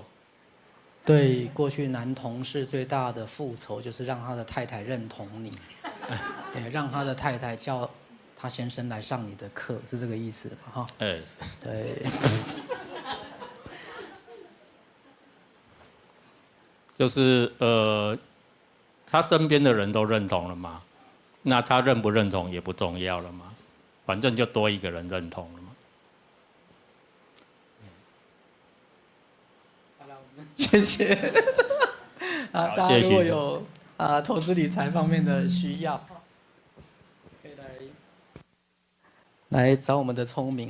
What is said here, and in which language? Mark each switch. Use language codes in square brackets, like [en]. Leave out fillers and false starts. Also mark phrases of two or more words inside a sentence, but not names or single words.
[zh] 對過去男同事最大的復仇就是讓他的太太認同你，对，讓他的太太叫他先生來上你的課，是這個意思吧？對。就是他身邊的人都認同了嘛，那他認不認同也不重要了嘛，反正就多一個人認同了嘛。謝謝。大家如果有投資理財方面的需要，可以來找我們的聰明。